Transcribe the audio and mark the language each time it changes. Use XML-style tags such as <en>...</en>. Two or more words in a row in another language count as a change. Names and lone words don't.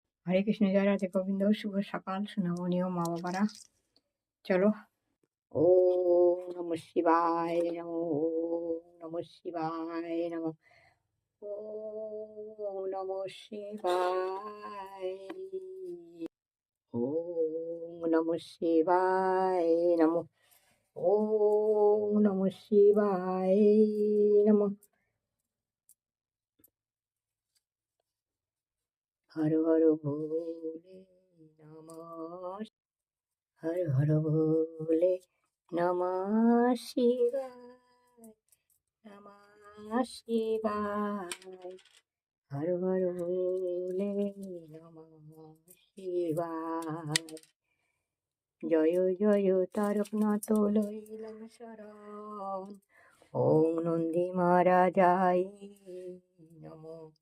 <bn>হরে কৃষ্ণ, জয় রাধে গোবিন্দ। শুভ সকাল সোনামণিও মা বাবারা। চলো,</bn> <sa>ওম নম শিবায় নমো, ওম নম শিবায় নমো, ওম নম শিবায়, ওম নম শিবায় নমো, ওম নম শিবায় নমো। হর হর ভোলে নমঃ, হর হর ভোলে নমঃ শিবায়, নমঃ শিবায়, হর হর ভোলে নমঃ শিবায়।</sa> <bn>জয় জয় তারকনাথ লইলাম শরণ,</bn> <sa>ওম নন্দী মহারাজায় নমঃ।</sa>